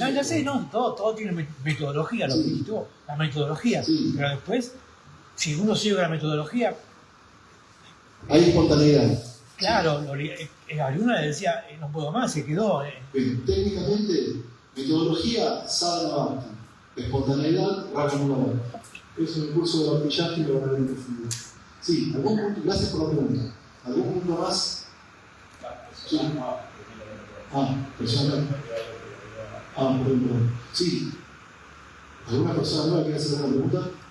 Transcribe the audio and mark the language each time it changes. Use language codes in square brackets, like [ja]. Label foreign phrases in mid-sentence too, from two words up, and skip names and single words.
[es] No, ya sé, no, todo tiene metodología, lo que dijiste vos, la metodología. Sí. Pero después, si uno sigue la metodología, hay espontaneidad. claro, Arjuna decía, no puedo más, se quedó. Bien, técnicamente, metodología sadhana bhakti, espontaneidad rajanula bhakti. Eso en el curso de Bhakti Shastri lo van a ver en profundidad. Sí, algún punto, gracias por la pregunta. ¿Algún punto más? Sí. Persona. Perdón. Sí. ¿Alguna persona nueva quiere hacer una pregunta?